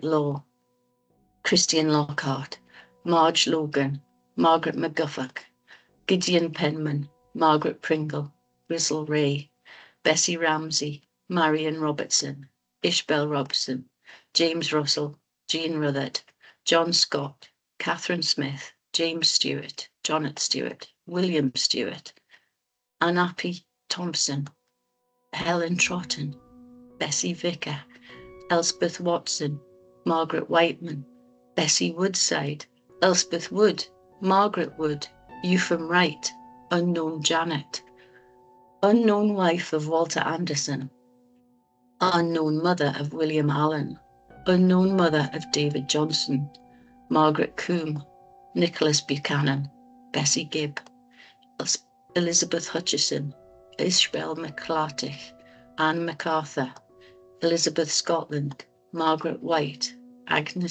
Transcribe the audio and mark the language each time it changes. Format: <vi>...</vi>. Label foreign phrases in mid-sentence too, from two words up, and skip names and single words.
<en>Law, Christian Lockhart, Marge Logan, Margaret McGuffock, Gideon Penman, Margaret Pringle, Grizzle Ray, Bessie Ramsey, Marion Robertson, Ishbel Robson, James Russell, Jean Rutherford, John Scott, Catherine Smith, James Stewart, Jonet Stewart, William Stewart, Anapi Thompson, Helen Trotton, Bessie Vicker, Elspeth Watson, Margaret Whiteman, Bessie Woodside, Elspeth Wood, Margaret Wood, Eupham Wright, unknown Janet, unknown wife of Walter Anderson, unknown mother of William Allen, unknown mother of David Johnson, Margaret Coombe, Nicholas Buchanan, Bessie Gibb, Elizabeth Hutchison, Ishbel McClartich, Anne MacArthur, Elizabeth Scotland, Margaret White, Agnes</en>